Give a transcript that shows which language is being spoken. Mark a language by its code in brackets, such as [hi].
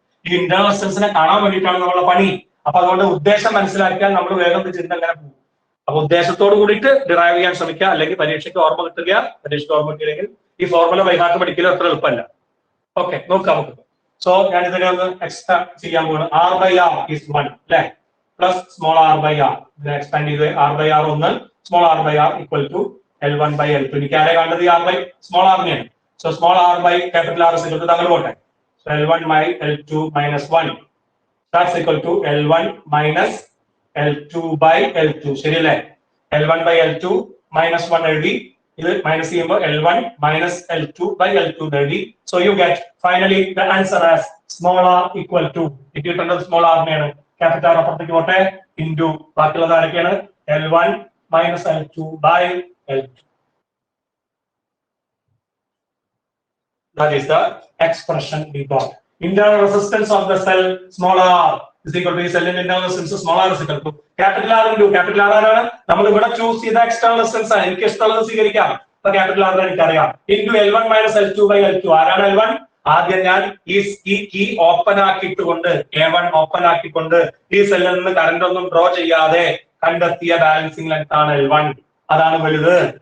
[ml] ഈ ഇന്റേണൽ റെസിസ്റ്റൻസിനെ കാണാൻ വേണ്ടിയിട്ടാണ് നമ്മളെ പണി. അപ്പൊ അതുകൊണ്ട് ഉദ്ദേശം മനസ്സിലാക്കിയാൽ നമ്മൾ വേഗം ചിന്ത അങ്ങനെ പോകും. അപ്പൊ ഉദ്ദേശത്തോട് കൂടിയിട്ട് ഡിറൈവ് ചെയ്യാൻ ശ്രമിക്കുക, അല്ലെങ്കിൽ പരീക്ഷയ്ക്ക് ഓർമ്മ കിട്ടുക. പരീക്ഷയ്ക്ക് ഓർമ്മ കിട്ടിയില്ലെങ്കിൽ ഈ ഫോർമുല ബൈഹാർട്ട് പഠിക്കലും അത്ര എളുപ്പമല്ല. ഓക്കെ, നോക്കാം നമുക്ക്. സോ ഞാൻ ഇതിനെ ഒന്ന് എക്സ്ട്രാ ചെയ്യാൻ പോകുന്നത് R by R is 1 അല്ലെ, plus small R by R. ഇതിനെ എക്സ്പാൻഡ് ചെയ്ത് R by R 1, small R by R equal to L1 by L2. എനിക്ക് ആരെ കണ്ടത്? R by സ്മോൾ R നെയാണ്. So small R by capital R is equal to തങ്ങൾ പോട്ടെ. [en] So L1 by L2 minus 1 that's equal to L1 minus L2 by L2. ശരിയല്ലേ? L1 by L2 minus 1 എഴുതി, [ml] ഇത് minus ചെയ്യുമ്പോൾ [en] L1 minus L2 by L2 എഴുതി. So you get finally the answer as small r equal to, [ml] ഇത് കിട്ടുന്നത് small R നെയാണ്. Capital R അപ്പുറത്തേക്ക് പോട്ടെ, ഇൻറ്റു ബാക്കിയുള്ളത് ആരൊക്കെയാണ്? [en] L1 minus L2 by L2. That is the expression we got. Internal resistance of the cell small r is equal to cell internal resistance small r is equal to capital R into capital R ആണ്. [ml] നമ്മൾ ഇവിടെ choose ചെയ്ത external resistance ആണ്. എനിക്ക് ഇഷ്ടമുള്ളത് സ്വീകരിക്കാം. അപ്പൊ capital R എനിക്കറിയാം. [en] into L1 minus L2 by L2. [ml] ആരാണ് L1? ആദ്യം ഞാൻ ഈ കീ ഓപ്പൺ ആക്കിയിട്ടുകൊണ്ട്, A1 ഓപ്പൺ ആക്കിക്കൊണ്ട് ഈ സെല്ലിൽ നിന്ന് കറന്റ് ഒന്നും ഡ്രോ ചെയ്യാതെ കണ്ടെത്തിയ ബാലൻസിംഗ് ലെങ്ത് ആണ് L1. അതാണ് വലുത്.